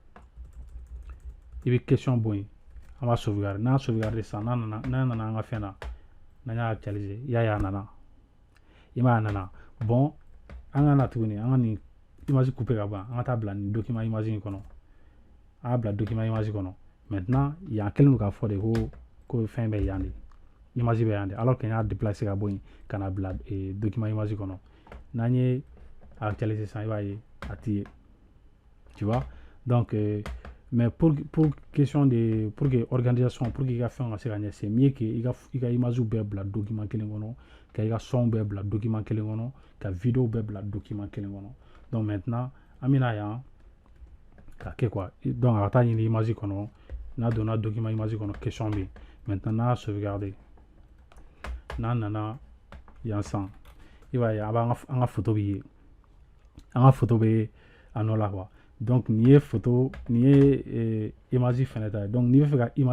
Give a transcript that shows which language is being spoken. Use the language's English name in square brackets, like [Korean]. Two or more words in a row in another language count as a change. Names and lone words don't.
[Bambara] i bɛ question bɔ yen an b'a sauvegarder n'a sauvegarder sisan n'a nana an ka fɛn na n'an y'a actualiser i y'a ye a nana i m'a ye a nana bon an ka na tuguni an ka nin image couper ka bɔ yan an ka taa bila nin document image in kɔnɔ an y'a bila document image kɔnɔ maintenant yan kɛlen don k'a fɔ de ko fɛn bɛ yan de image bɛ yan de [French] alors que [Bambara] n y'a déplacer ka bɔ yen ka na bila document image kɔnɔ n'an ye a actualiser sisan i b'a ye a tɛ ye [French] tu vois donc mais pour question de pour que organisation pour que [Bambara] i ka fɛn ka se ka ɲɛ [French] c'est mieux que [Bambara] i ka image bɛɛ bila document kelen kɔnɔ ka i ka son bɛɛ bila document kelen kɔnɔ ka vidéo bɛɛ bila document kelen kɔnɔ donc maintenant an bɛna yan k'a kɛ quoi donc a ka taa ɲini image kɔnɔ n'a donna document image kɔnɔ question bɛ yen maintenant n'a y'a sauvegarder n'an nana yan sisan i b'a ye an ka photo bɛ ye an ka photo bɛ a nɔ la quoi donc nin ye image fɛnɛ ta ye donc n'i bɛ fɛ ka